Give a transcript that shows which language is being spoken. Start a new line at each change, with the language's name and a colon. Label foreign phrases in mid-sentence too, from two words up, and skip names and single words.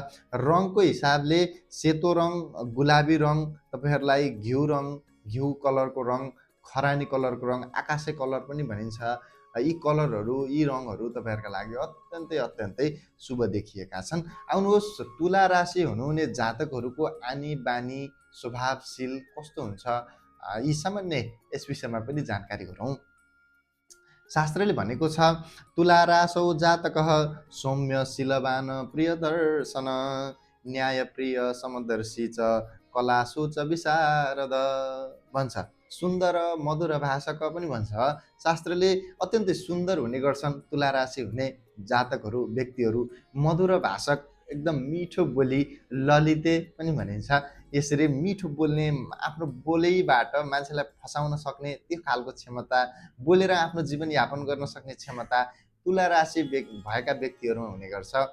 Nepali: रङको हिसाबले सेतो रङ, गुलाबी रङ, तपाईँहरूलाई घिउ कलरको रङ, खरानी कलरको रङ, आकाशे कलर पनि भनिन्छ, यी कलरहरू, यी रङहरू तपाईँहरूका लागि अत्यन्तै शुभ देखिएका छन्। आउनुहोस् तुला राशि हुनुहुने जातकहरूको आनी बानी, स्वभावशील कस्तो हुन्छ, यी सामान्य यस विषयमा पनि जानकारी गरौँ। शास्त्रले भनेको छ
Sanskrit: तुला राशौ जातकः सौम्य शीलवान प्रियदर्शन न्यायप्रिय समदर्शी च कलासु च विशारद भन्छ।
Nepali: सुन्दर मधुर भाषक पनि भन्छ। शास्त्रले अत्यन्तै सुन्दर हुने गर्छन् तुला राशि हुने जातकहरू, व्यक्तिहरू। मधुर भाषक, एकदम मिठो बोली, ललिते पनि भनिन्छ। यसरी मिठो बोल्ने, आफ्नो बोलीबाट मान्छेलाई फसाउन सक्ने त्यो खालको क्षमता, बोलेर आफ्नो जीवन यापन गर्न सक्ने क्षमता तुला राशि भएका व्यक्तिहरूमा हुने गर्छ।